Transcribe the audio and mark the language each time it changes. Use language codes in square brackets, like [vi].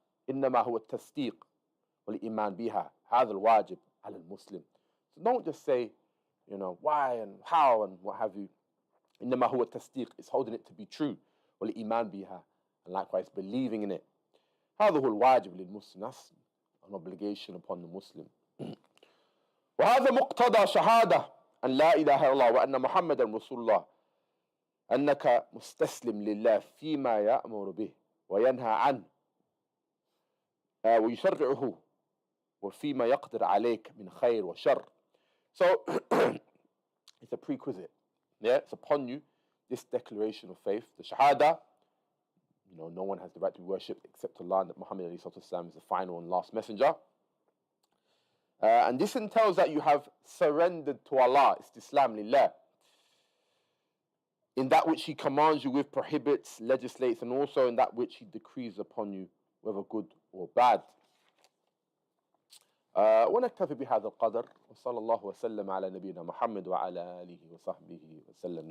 [ar] إنما هو التصديق والإيمان بها هذا الواجب على المسلم. [en] So don't just say, why and how and what have you. [ar] إنما هو التصديق, [en] is holding it to be true. [ar] والإيمان بها, [en] and likewise believing in it. [ar] هذا هو الواجب للمسلم. [en] That's an obligation upon the Muslim. [ar] وهذا مقتضى شهادة أن لا إله إلا الله وأن محمدا رسول الله. أنك مستسلم لله فيما يأمر به وينهى عنه ويشرعه وفيما يقدر عليك من خير وشر. [en] So it's a prerequisite. Yeah, it's upon you, this declaration of faith, the shahada. No one has the right to be worshipped except Allah, and that Muhammad is the final and last messenger. And this entails that you have surrendered to Allah, istislam lillah, in that which He commands you with, prohibits, legislates, and also in that which He decrees upon you, whether good or bad. [ar] ونكتفي بهذا القدر وصلى الله وسلم على نبينا محمد وعلى آله وصحبه وسلم.